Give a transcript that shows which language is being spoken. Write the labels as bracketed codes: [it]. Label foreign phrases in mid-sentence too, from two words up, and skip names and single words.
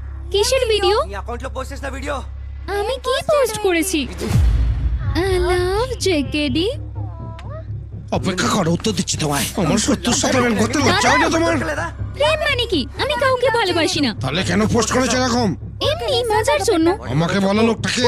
[bn] কিসের ভিডিও? [te] నీ అకౌంట్ లో పోస్ట్ చేసిన వీడియో [bn] আমি কি পোস্ট করেছি? [en] I love JKD. [bn] অপেক্ষা করো, উত্তর দিচ্ছি তোমায়। আমার শত্রুর সাথে প্রেম করতে লজ্জা হয় না তোমার? প্রেম মানে কি? আমি কাউকে ভালোবাসি না। তাহলে কেন পোস্ট করেছো এরকম? এমনি মজার জন্য। আমাকে বলো লোকটাকে।